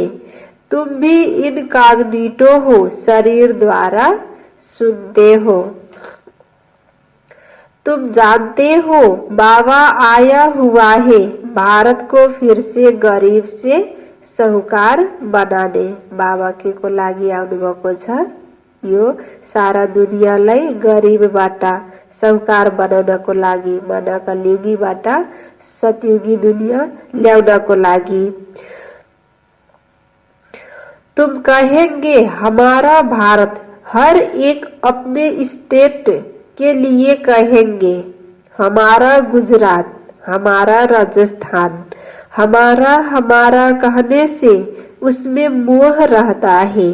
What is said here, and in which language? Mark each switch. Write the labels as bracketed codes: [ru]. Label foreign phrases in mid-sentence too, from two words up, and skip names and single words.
[hi] तुम भी इनकॉग्निटो हो, शरीर द्वारा सुनते हो। तुम जानते हो बाबा आया हुआ है भारत को फिर से गरीब से साहुकार बनाने। [ne] बाबा के को लागि आउनुभएको छ, यो सारा दुनियाँलाई गरीबबाट साहुकार बनाउनको लागि, माना कलियुगीबाट सतयुगी दुनियाँ ल्याउनको लागि। [hi] तुम कहेंगे हमारा भारत, हर एक अपने स्टेट के लिए कहेंगे हमारा गुजरात, हमारा राजस्थान। हमारा कहने से उसमें मोह रहता है।